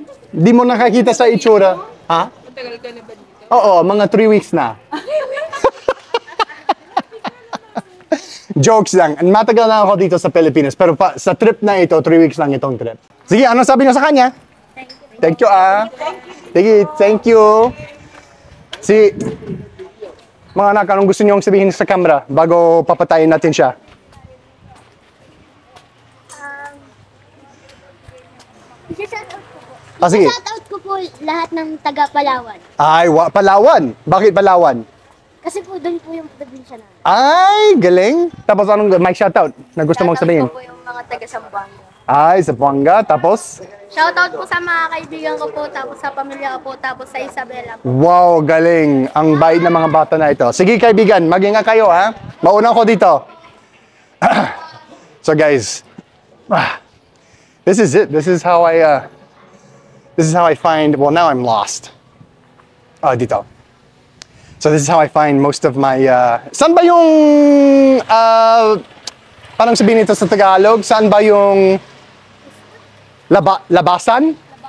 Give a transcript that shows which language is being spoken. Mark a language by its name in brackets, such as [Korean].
[Filipino] Di mo nakakita sa itsura. Ha? Matagal ka na ba dito? Oo, mga 3 weeks na. Jokes lang. Matagal na ako dito sa Pilipinas. Pero sa trip na ito, 3 weeks lang itong trip. Sige, ano sabi niyo sa kanya? [English] Thank you, Sige, thank you. [Filipino] Mga anak, anong gusto niyong sabihin sa camera bago papatayin natin siya? Isa-shoutout ko po. Sige. Isa-shoutout ko po lahat ng taga Palawan. Ay, Palawan. Bakit Palawan? Kasi po doon po yung probinsya namin. Ay, galing. Tapos anong may shoutout na gusto mong sabihin? Shoutout po yung mga taga Zamboanga. Ay, sa Buanga. Tapos? Shoutout po sa mga kaibigan ko po, tapos sa pamilya ko po, tapos sa Isabela po. Wow, galing. Ang bait ng mga bata na ito. Sige kaibigan, mag-ingat kayo ha. Mauna ko dito. [English] So guys, this is it. This is how I find, well now I'm lost. [Filipino] Dito. [English] So this is how I find most of my, [Filipino] saan ba yung, parang sabihin ito sa Tagalog, saan ba yung labasan?